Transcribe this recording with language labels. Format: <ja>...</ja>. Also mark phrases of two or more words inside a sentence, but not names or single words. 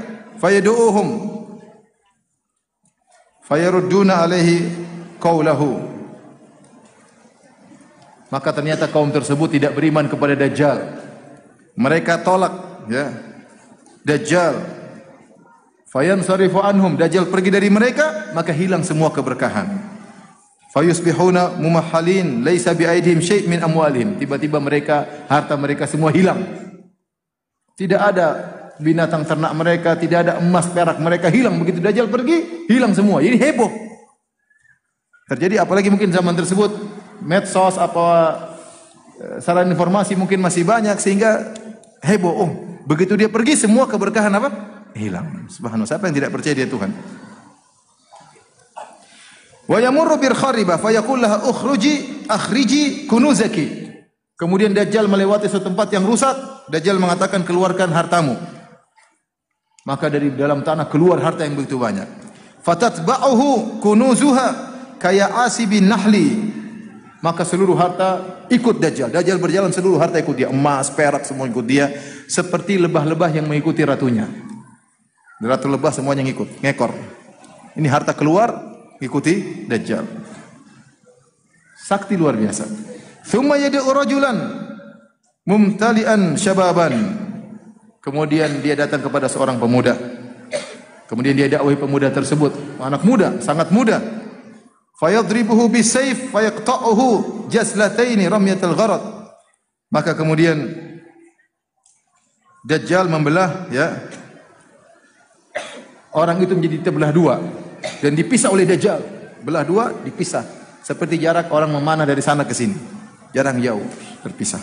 <ar>فيدعوهم فيردون عليه قوله.</ar> <id>Maka ternyata kaum tersebut tidak beriman kepada Dajjal. Mereka tolak, ya, Dajjal.</id> <ar>فينصرف عنهم,</ar> <id>Dajjal pergi dari mereka, maka hilang semua keberkahan.</id> <ar>فيصبحون ممحلين ليس بأيديهم شيء من أموالهم.</ar> <id>Tiba-tiba mereka, harta mereka semua hilang. Tidak ada binatang ternak mereka, tidak ada emas perak mereka hilang. Begitu Dajjal pergi, hilang semua. Ini heboh. Terjadi apalagi mungkin zaman tersebut medsos saran informasi mungkin masih banyak sehingga heboh. Oh, begitu dia pergi semua keberkahan hilang. Subhanallah, siapa yang tidak percaya dia Tuhan?</id> <ar>ويمر بالخربة فيقول لها أخرجي كنوزك.</ar> <id>Kemudian Dajjal melewati suatu tempat yang rusak, Dajjal mengatakan keluarkan hartamu. Maka dari dalam tanah keluar harta yang begitu banyak.</id> <ar>فتتبعه كنوزها كيعاسيب النحل.</ar> <id>Maka seluruh harta ikut Dajjal. Dajjal berjalan, seluruh harta ikut dia, emas, perak semua ikut dia, seperti lebah-lebah yang mengikuti ratunya. Ratu lebah semuanya ngikut, ngekor. Ini harta keluar, ikuti Dajjal. Sakti luar biasa.</id> <ar>ثم يدعو رجلا ممتلئا شبابا.</ar> <id>Kemudian dia datang kepada seorang pemuda. Kemudian dia dakwahi pemuda tersebut, anak muda, sangat muda.</id> <ar>فيضربه بالسيف فيقطعه جزلتين رمية الغرض.</ar> <id>Maka kemudian Dajjal membelah, ya, orang itu menjadi terbelah dua dan dipisah oleh Dajjal. Belah dua, dipisah. Seperti jarak orang memanah dari sana ke sini. Jarang jauh, terpisah.</id>